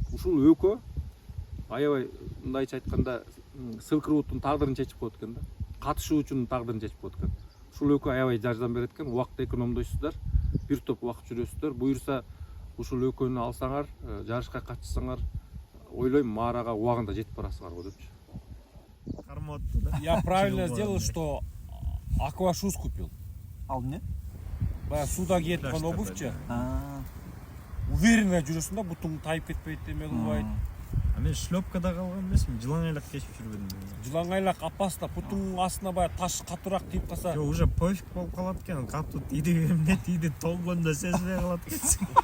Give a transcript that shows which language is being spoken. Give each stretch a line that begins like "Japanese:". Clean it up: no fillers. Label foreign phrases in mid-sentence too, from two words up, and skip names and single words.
Kyrgyz: Ушул өкө аябай мындайча айтканда Silk Road'ун тагдырын чечип коет экен да. Катышуучунун тагдырын чечип коет экен. Ушул өкө аябай жардам берет экен, убакыт экономдойсуздар, бир топ убакыт жүрөсүздөр. Буюрса ушул өкөнү алсаңар, жарышка катышсаңар, ойлойм маарага убагында жетип барасыңар го депчи. Кармоту да.
Russian: Я правильно сделал, что аквашуз купил.
Kyrgyz: Ал эмне? Баягы суда киет турган обувчу. Уверенно жүрөсүң да, бутуң тайып кетпейт, эме кылбайт. А мен шлёпкада калган эмесмин, жылаңайлак кечип жүрбөдүм. Жылаңайлак опасно, бутуң астына баягы таш катуураак тийип калса. Жок,
Russian: уже пофиг
Kyrgyz: болуп калат экен. Катуу тиди эмне тиди толгондо сезбей калат экенсиң.